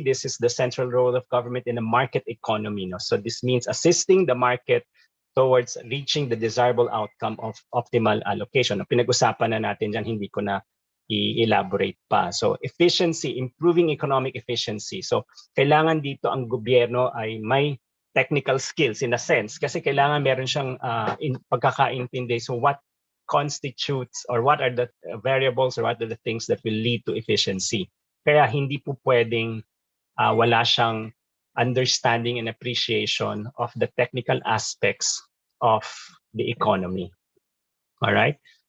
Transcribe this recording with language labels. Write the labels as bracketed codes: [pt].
[en] This is the central role of government in a market economy. No? So this means assisting the market towards reaching the desirable outcome of optimal allocation. [tl] Pinag-usapan na natin dyan, hindi ko na i-elaborate pa. [en] So efficiency, improving economic efficiency. [tl] So kailangan dito ang gobyerno ay may [en] technical skills in a sense [tl] kasi kailangan meron siyang pagkakaintindi. [en] So what constitutes or what are the variables or what are the things that will lead to efficiency. [tl] Kaya hindi po pwedeng wala siyang [en] understanding and appreciation of the technical aspects of the economy. All right.